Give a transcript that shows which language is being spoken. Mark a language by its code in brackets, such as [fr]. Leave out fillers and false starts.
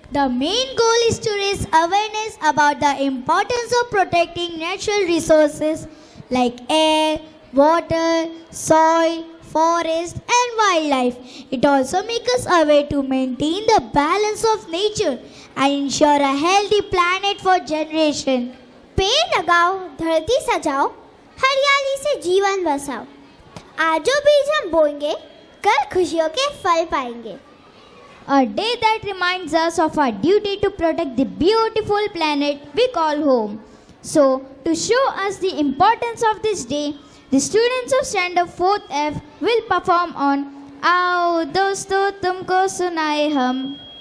[en] The main goal is to raise awareness about the importance of protecting natural resources like air, water, soil, forest and wildlife. It also makes us aware to maintain the balance of nature and ensure a healthy planet for generation. [hi] पेड़ लगाओ, धरती सजाओ, हरियाली से जीवन बसाओ. आज जो बीज हम बोएंगे, कल खुशियों के फल पाएंगे. [en] A day that reminds us of our duty to protect the beautiful planet we call home. So, to show us the importance of this day, the students of Standard 4th F will perform on Aao Dosto Tumko Sunaye Hum.